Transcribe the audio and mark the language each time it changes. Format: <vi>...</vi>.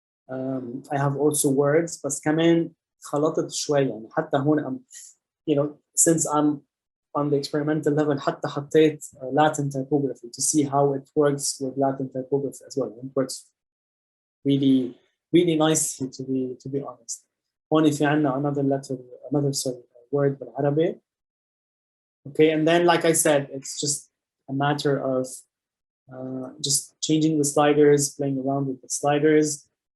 <en>I have also words</en> <ar>بس كمان خلطت شوي يعني حتى هون</ar> <en>since I'm on the experimental level</en> <ar>حتى حطيت</ar> <en>Latin typography to see how it works with Latin typography as well. It works really really nicely to be honest.</en> <ar>هون في عنا</ar> <en>another word</en> <ar>بالعربي.</ar> <en>Okay, and then like I said, it's just a matter of just changing the sliders, playing around with the sliders.</en>